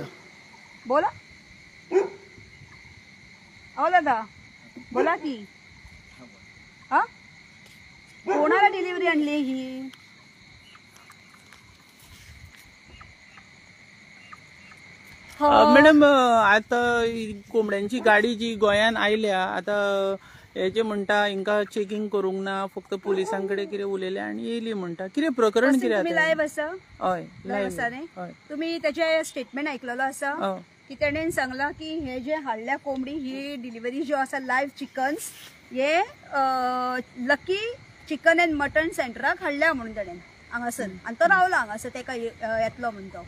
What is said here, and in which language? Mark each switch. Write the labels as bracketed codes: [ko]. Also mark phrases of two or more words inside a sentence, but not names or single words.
[mr] बोला. अहो दादा बोला की. हा कोणाला डिलिव्हरी आणली ही? [kok] मॅडम आता कोंबड्यांची गाडी जी गोंयान आयल्या आता हे जे म्हणटा हिंका चेकिंग करूंक ना फक्त पोलिसांकडे कितें उलयले आनी येयली म्हणटा. कितें प्रकरण कितें तुम्ही लाईव्ह आसा? हय लाईव्ह आसा न्ही? तुम्ही त्याचे स्टेटमेंट ऐकलेलो आसा की तेणेन सांगला की हे जे हाडल्या कोंबडी ही डिलिव्हरी ज्यो आसा [en] live chickens [kok] हे लकी चिकन अँड मटन सेंटराक हाडल्या म्हणून तेणेन हांगासर आनी तो रावला हांगासर तेका येतलो म्हणून तो.